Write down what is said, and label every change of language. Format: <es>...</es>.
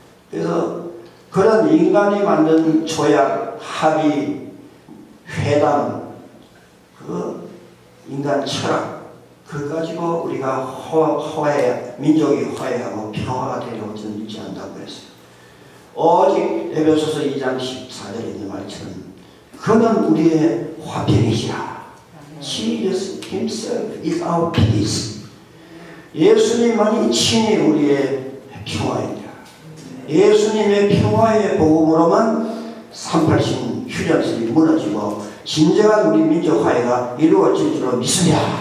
<ko>그래서 그런 인간이 만든 조약, 합의, 회담, 그 인간 철학, 그걸 가지고 우리가 화해, 민족이 화해하고 평화가 되려고 저는 믿지 않는다고 그랬어요. 오직 에베소서 2장 14절에 있는 말처럼 그는 우리의 화평이시라.</ko> <en>Jesus himself is our peace.</en> <ko>예수님만이 친히 우리의 평화입니다. 예수님의 평화의 복음으로만 386 휴전선이 무너지고 진정한 우리 민족 화해가 이루어질 줄로 믿습니다.</ko>